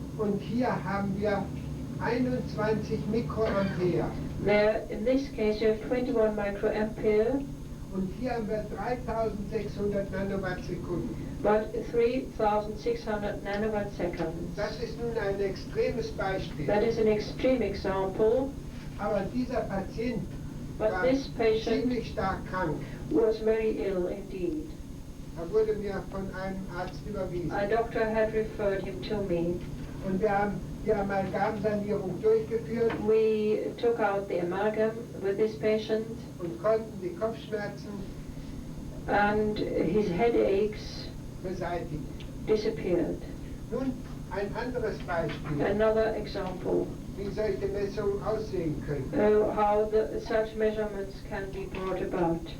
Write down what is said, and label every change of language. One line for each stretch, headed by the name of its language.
German: Und hier haben wir 21 Mikroampere.
English: There, in this case, you have 21 microampere,
German: Und hier haben wir 3600 Nanowatt-Sekunden.
English: but 3,600 nanowatt seconds.
German: Das ist nun ein extremes Beispiel.
English: That is an extreme example,
German: Aber dieser Patient
English: but
German: war
English: this patient
German: ziemlich stark krank.
English: was very ill indeed.
German: Er wurde mir von einem Arzt überwiesen.
English: A doctor had referred him to me.
German: Und wir haben die Amalgamsanierung durchgeführt
English: We took out the amalgam with this patient,
German: und konnten die Kopfschmerzen
English: and his headaches
German: beseitigen.
English: disappeared.
German: Nun ein anderes Beispiel,
English: Another example,
German: wie solche Messungen aussehen können.
English: how such measurements can be brought about.